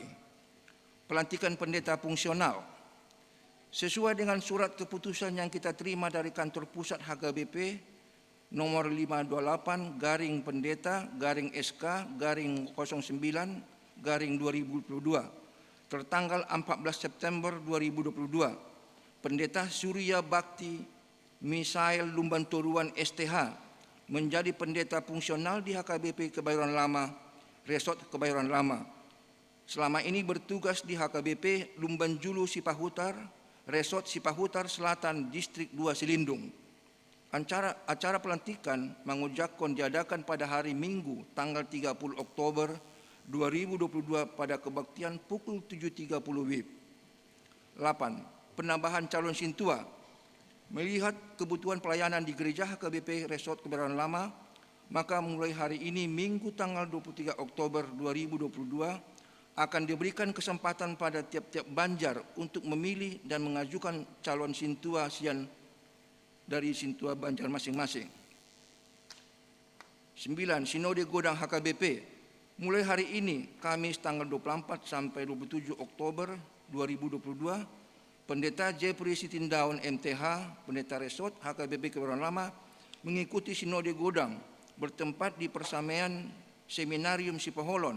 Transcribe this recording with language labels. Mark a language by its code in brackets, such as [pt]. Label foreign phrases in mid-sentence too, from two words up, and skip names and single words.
[id] Pelantikan pendeta fungsional. Sesuai dengan surat keputusan yang kita terima dari kantor pusat HKBP nomor 528 garing pendeta garing SK garing 09 garing 2022 tertanggal 14 September 2022. Pendeta Surya Bakti Misael Lumbantoruan STH menjadi pendeta fungsional di HKBP Kebayoran Lama, Resort Kebayoran Lama. Selama ini bertugas di HKBP Lumbanjulu Sipahutar, Resort Sipahutar Selatan, Distrik 2 Silindung. Acara pelantikan Mangujakon diadakan pada hari Minggu tanggal 30 Oktober 2022 pada kebaktian pukul 7.30 WIB. 8. Penambahan calon sintua. Melihat kebutuhan pelayanan di gereja HKBP Resort Kebayoran Lama, maka mulai hari ini Minggu tanggal 23 Oktober 2022 akan diberikan kesempatan pada tiap-tiap banjar untuk memilih dan mengajukan calon sintua sian dari sintua banjar masing-masing. 9. Sinode Godang HKBP. Mulai hari ini, Kamis tanggal 24 sampai 27 Oktober 2022, Pendeta Jeffrey Sitindaun MTH, Pendeta Resort HKBP Kebayoran Lama, mengikuti Sinode Godang bertempat di Persamean Seminarium Sipaholon.